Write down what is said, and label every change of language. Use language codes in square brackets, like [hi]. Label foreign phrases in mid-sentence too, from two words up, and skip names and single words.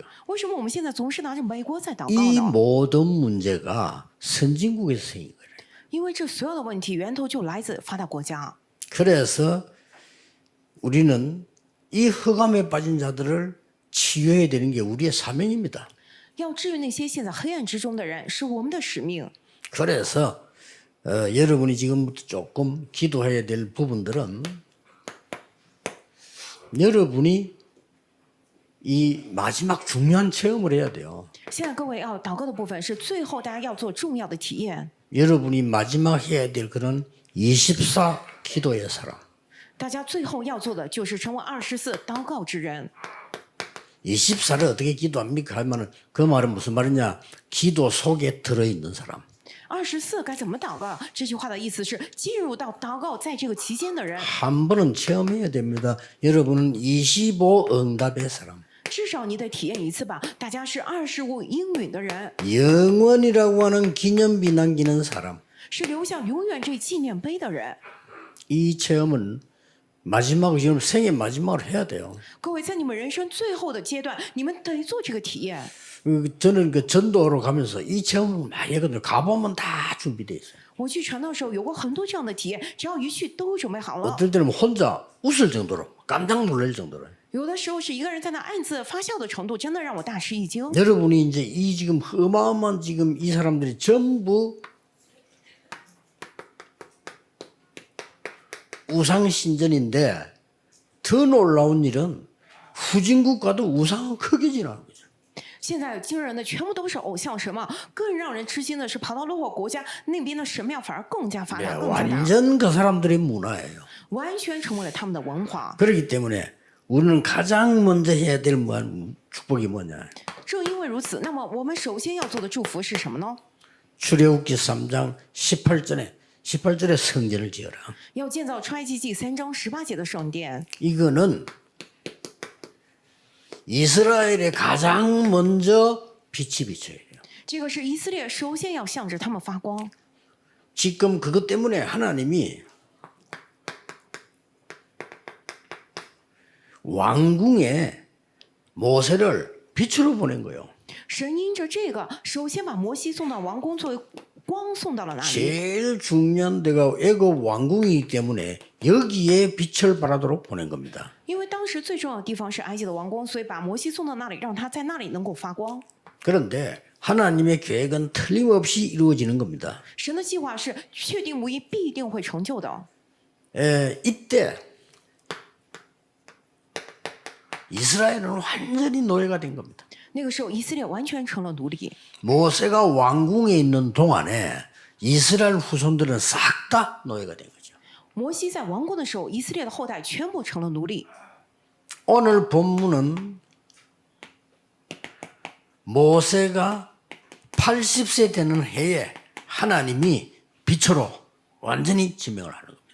[zh] 为什么我们现在总是拿着美国在祷告 이 呢？ [ko] 모든 문제가 선진국에서 생긴 거예요. [zh] 因为这所有的问题源头就来自发达国家。 [ko] 그래서 우리는 이 흑암에 빠진 자들을 치유해야 되는 게 우리의 사명입니다. [zh] 要治愈那些陷在黑暗之中的人，是我们的使命。 [ko] 그래서 여러분이 지금부터 조금 기도해야 될 부분들은 여러분이 이 마지막 중요한 체험을 해야 돼요. [zh] 现在各位要祷告的部分是最后大家要做重要的体验。 [ko] 여러분이 마지막 해야 될 그런 24 기도의 사람. [zh] 大家最后要做的就是成为24祷告之人。 [ko] 24를 어떻게 기도합니까? 하면은 그 말은 무슨 말이냐? 기도 속에 들어있는 사람. [zh] 24 该怎么祷告？这句话的意思是进入到祷告在这个期间的人， [ko] 한 번은 체험해야 됩니다. 여러분은 25 응답의 사람. [zh] 至少你得体验一次吧。大家是25应允的人， [ko] 영원이라고 하는 기념비 남기는 사람. [zh] 是留下永远这纪念碑的人。 [ko] 이 체험은 마지막 지금 생애 마지막으로 해야 돼요. [zh] 各位，在你们人生最后的阶段，你们得做这个体验。 [ko] 저는 그 전도로 가면서 이 체험을 많이 했거든요. 가보면 다 준비돼 있어요. [zh] 我去传道的时候有过很多这样的体验，只要一去都准备好了。 [ko] 어떨 때는 혼자 웃을 정도로 깜짝 놀랄 정도로. [zh] 有的时候是一个人在那暗自发笑的程度，真的让我大吃一惊。 [ko] 여러분이 이제 이 지금 어마어마한 지금 이 사람들이 전부 우상 신전인데 더 놀라운 일은 후진국가도 우상은 크게 지나는 거죠. [zh] 现在惊人的全部都是偶像神嘛，更让人吃惊的是，跑到落后国家那边的神庙反而更加发 [ko] 네, [zh] 达，更加大， [ko] 완전 그 사람들의 문화예요. [zh] 完全成为了他们的文化。 [ko] 그렇기 때문에 우리는 가장 먼저 해야 될 축복이 뭐냐? [zh] 正因为如此，那么我们首先要做的祝福是什么呢？ [ko] 출애굽기 3장 18절에 성전을 지어라. [zh] 要建造出埃及记3章18节的圣殿。 [ko] 이거는 이스라엘에 가장 먼저 빛이 비쳐야 돼요. [zh] 这个是以色列首先要向着他们发光。 [ko] 지금 그것 때문에 하나님이 왕궁에 모세를 빛으로 보낸 거예요. [zh] 神因着这个，首先把摩西送到王宫，作为光送到了那里。 [ko] 제일 중요한 데가 애굽 왕궁이기 때문에 여기에 빛을 발하도록 보낸 겁니다. [zh] 因为当时最重要的地方是埃及的王宫，所以把摩西送到那里，让他在那里能够发光。 [ko] 그런데 하나님의 계획은 틀림없이 이루어지는 겁니다. [zh] 神的计划是确定无疑，必定会成就的。 [ko] 이때 이스라엘은 완전히 노예가 된 겁니다. [zh] 那个时候，以色列完全成了奴隶。 [ko] 모세가 왕궁에 있는 동안에 이스라엘 후손들은 싹 다 노예가 된 거죠. [zh] 摩西在王宫的时候，以色列的后代全部成了奴隶。 [ko] 오늘 본문은 모세가 80세 되는 해에 하나님이 빛으로 완전히 지명을 하는 겁니다.